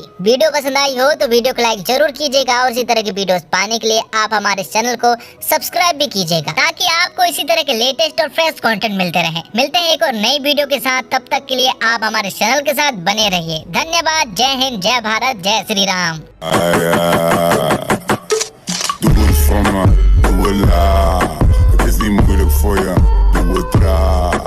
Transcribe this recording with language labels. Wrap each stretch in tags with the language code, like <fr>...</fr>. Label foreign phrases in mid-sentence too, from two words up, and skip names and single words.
<hi>वीडियो पसंद आई हो तो वीडियो को लाइक जरूर कीजिएगा और इसी तरह की वीडियोस पाने के लिए आप हमारे चैनल को सब्सक्राइब भी कीजिएगा, ताकि आपको इसी तरह के लेटेस्ट और फ्रेश कंटेंट मिलते रहे। मिलते हैं एक और नई वीडियो के साथ, तब तक के लिए आप हमारे चैनल के साथ बने रहिए। धन्यवाद। जय हिंद, जय भारत, जय श्री राम।</hi> <nl>Doe het voor me, doe het laag. Het is niet moeilijk voor je, doe het traag.</nl>